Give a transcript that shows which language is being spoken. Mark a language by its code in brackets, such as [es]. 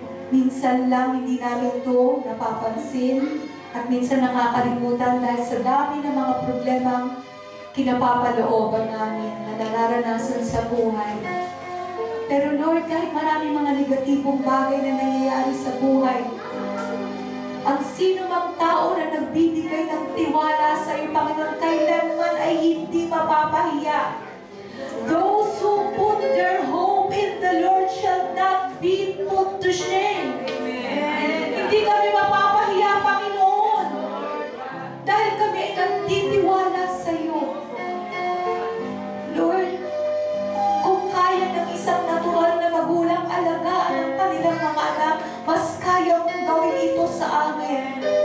[tl] Minsan lang hindi namin ito napapansin at minsan nakakalimutan dahil sa dami ng mga problemang kinapapalooban namin na nararanasan sa buhay. Pero Lord, kahit maraming mga negatibong bagay na nangyayari sa buhay, ang sino mang tao na nagbibigay ng tiwala sa iyo, Panginoon, kailanman ay hindi mapapahiya. [en] Those who put their hope in the Lord shall not be put to shame. [tl] Hindi kami mapapahiya, Panginoon, dahil kami ay nagtitiwala sa iyo. Lord, kung kaya ng isang natural na magulang alagaan ang kanilang mga anak, mas kaya mong gawin ito sa amin.